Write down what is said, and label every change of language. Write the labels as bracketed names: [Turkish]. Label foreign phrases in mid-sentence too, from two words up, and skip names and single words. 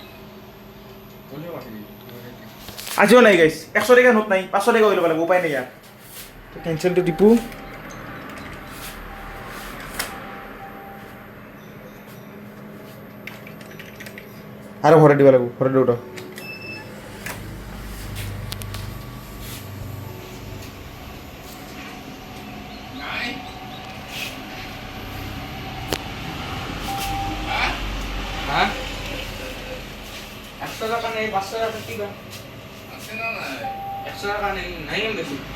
[Assamese] আজিও নাই গাইছ 100 টকা নোট নাই 500 টকা হৈ ল'ব লাগিব উপায় নাই ইয়াৰ কেঞ্চেলটো টিপু আৰু ভৰাই দিব লাগিব ভৰাই দিওঁ [Bangla] হ্যাঁ 100 টাকা নেই 500 টাকা কি বা 100 টাকা নেই নাই আমি বেশি